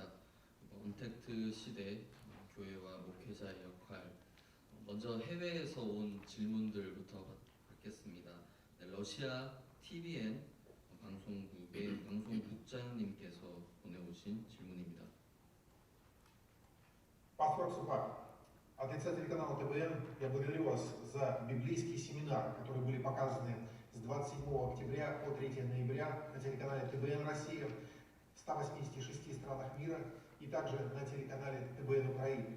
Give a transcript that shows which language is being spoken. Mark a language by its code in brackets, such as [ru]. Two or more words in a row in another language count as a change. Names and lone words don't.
[ko] 언택트 시대 교회와 목회자의 역할. 먼저 해외에서 온 질문들부터 받겠습니다. 네, 러시아 TVN 방송국의 방송국장님께서 보내오신 질문입니다. [ru] Паспорт Супак, от лица телеканала ТВН я благодарю вас за библейский семинар, которые были показаны с 27 октября по 3 ноября на телеканале ТВН Россия в 186 странах мира и также на телеканале ТВН Украины.